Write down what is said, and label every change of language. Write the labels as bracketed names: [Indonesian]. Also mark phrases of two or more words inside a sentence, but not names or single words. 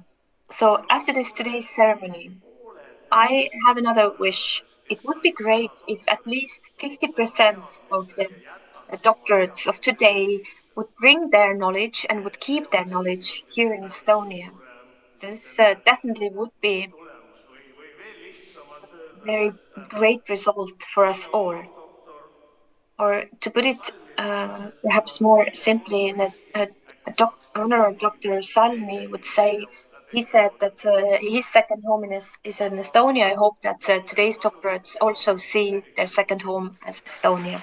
[English] So after this today's ceremony, I have another wish. It would be great if at least 50% of the doctorates of today would bring their knowledge and would keep their knowledge here in Estonia. This definitely would be [Estonian] tulemus või veel lihtsamalt [English] a [Estonian] öeldes, [English] very great result for us [Estonian] minu [English] all. [Estonian] doktor [English] Or to put it perhaps more simply, Honorary Dr. Salmi would say, he said that his second home is in Estonia. I hope that today's doctorates also see their second home as Estonia.